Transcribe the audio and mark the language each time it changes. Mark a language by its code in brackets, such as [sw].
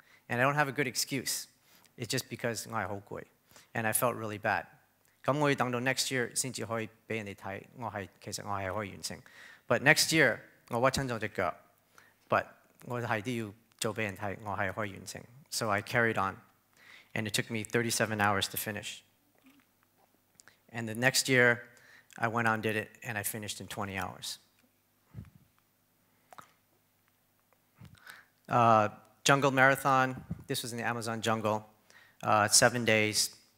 [en] And I don't have a good excuse. It's just because [yue] 我係好攰。 [en] And I felt really bad. [yue] 咁我要等到 [en] next year [yue] 先至可以俾人哋睇，其實我係可以完成。 [en] But next year [yue] 我屈親咗隻腳 ， [en] but [yue] 我係都要做俾人睇，我係可以完成。 [en] So I carried on, and it took me 37 hours to finish. And the next year I went on, did it, and I finished in 20 hours. Jungle marathon. This was in the Amazon jungle. 7 days.